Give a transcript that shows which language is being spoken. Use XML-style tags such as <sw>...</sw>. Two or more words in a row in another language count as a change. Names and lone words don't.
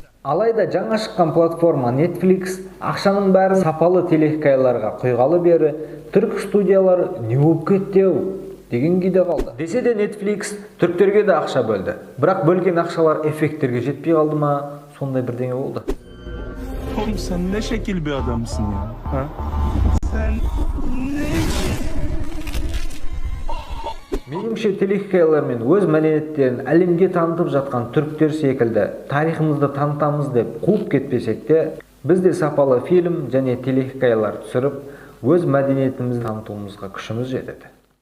<kk>Алайда жаңа шыққан платформа Netflix ақшаның бәрін сапалы телехикаяларға құйғалы бері түрік студиялары не болып кетті деген күйде қалды. Десе де Netflix түріктерге де ақша бөлді. Бірақ бөлген ақшалар эффекттерге жетпей қалды ма, сондай бірдеңе болды.</kk> <tr>Oğlum sen ne şekil bir adamsın ya. Ha? Sen ne?</tr> <kk>Меніңше телехикаялар мен өз мәдениеттерін әлемге танытып жатқан түріктер секілді тарихымызды танытамыз деп қуып кетпесек те, біз де сапалы фильм және телехикаялар түсіріп, өз мәдениетімізді танытуымызға күшіміз жетеді.</kk>